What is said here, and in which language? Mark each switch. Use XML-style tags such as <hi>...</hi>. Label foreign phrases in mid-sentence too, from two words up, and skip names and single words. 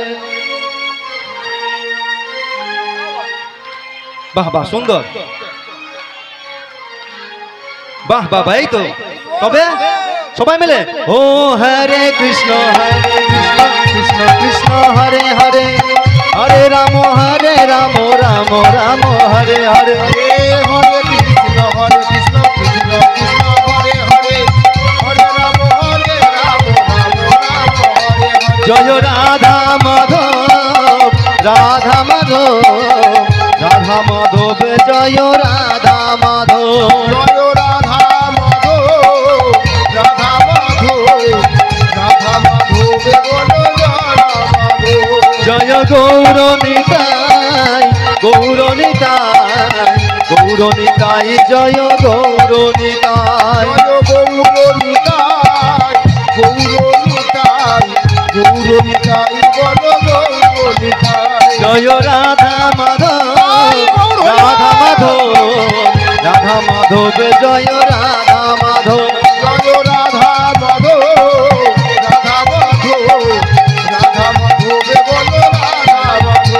<bn>বাহ বাহ সুন্দর, বাহ বাহ এই তো। তবে সবাই মিলে ও</bn> <sa>হরে কৃষ্ণ কৃষ্ণ কৃষ্ণ হরে হরে হরে রাম রাম রাম হরে হরে हरे कृष्ण कृष्ण कृष्ण हरे हरे हरे राम राम राम हरे हरे। जय राधा माधव राधा माधव राधा माधव जय राधा माधव जय राधा माधव राधा माधव राधा माधव बोलो राधा माधव। जय गौरनिताय गौरनिताय गौरनिताय जय गौरनिताय जय गौरनिताय गौरनिताय गौरनिताय बोलो गौरनिताय। जय राधा माधव राधा माधव राधा माधव जय राधा माधव जय राधा माधव राधा माधव राधा माधव बोलो राधा माधव।</sa>